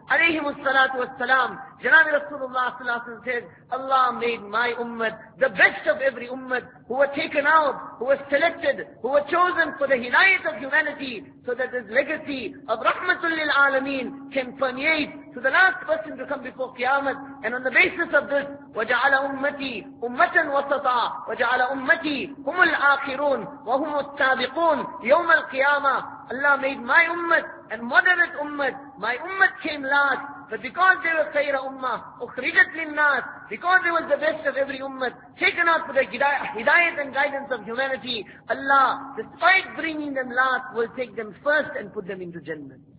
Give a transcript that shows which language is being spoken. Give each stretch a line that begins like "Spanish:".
English: Alayhimus salatu was salam. Janabi Rasulullah sallallahu alayhi wa sallam says, Allah made my ummah, the best of every ummah, who were taken out, who were selected, who were chosen for the hidayat of humanity, so that this legacy of rahmatul lil alameen can permeate to the last person to come before Qiyamah. And on the basis of this,
Arabic: وَجَعَلَ أُمَّتِي أُمَّةً وَسَطًا وَجَعَلَ أُمَّتِي هُمُ الْآخِرُونَ وَهُمُ السَّابِقُونَ يَوْمَ الْقِيَامَةِ.
English: Allah made my ummah and moderate ummah. My ummah came last, but because they were khayra ummah,
Arabic: أُخْرِجَتْ لِلنَّاسِ,
English: because they were the best of every ummah, taken out for the hidayat and guidance of humanity, Allah, despite bringing them last, will take them first and put them into Jannah.